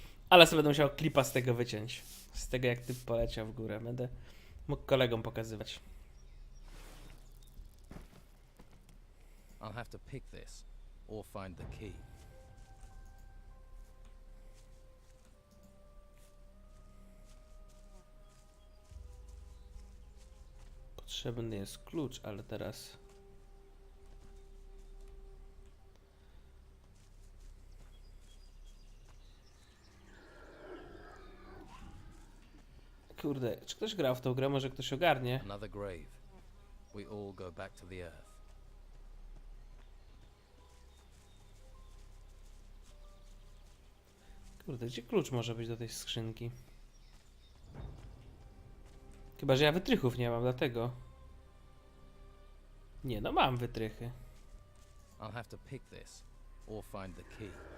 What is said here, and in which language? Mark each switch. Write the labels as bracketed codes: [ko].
[pl] Ale sobie będę musiał klipa z tego wyciąć. Z tego, jak typ poleciał w górę. Będę mógł kolegom pokazywać. [en] I'll have to pick this or find the key. [pl] Potrzebny jest klucz, ale teraz... Kurde, czy ktoś grał w tą grę? Może ktoś ogarnie? [en] Another grave. We all go back to the earth. [pl] Kurde, gdzie klucz może być do tej skrzynki? Chyba, że ja wytrychów nie mam, dlatego. Nie, no mam wytrychy. [en] I'll have to pick this or find the key.